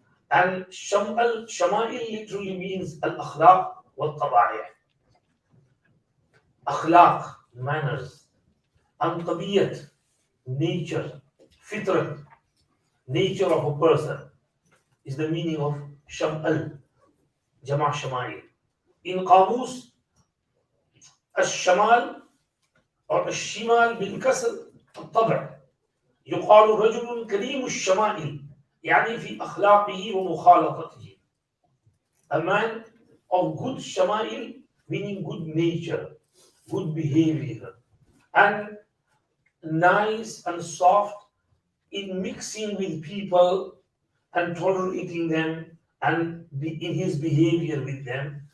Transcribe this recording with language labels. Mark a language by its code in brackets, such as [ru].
[en] And Shama'il literally means al-akhlaq wal-taba'i'. Akhlaq, manners, and tabiyat, nature, fitrat. nature of a person is the meaning of Shamaa-il, Jama' Shamaa-il. [ar] In Qamus, الشمال أو الشمال بالكسر الطبع يقال رجل كريم الشمائل يعني في أخلاقه ومخالطته. [en] A man of good shama'il meaning good nature, good behavior, and nice and soft in mixing with people and tolerating them and in his behavior with them.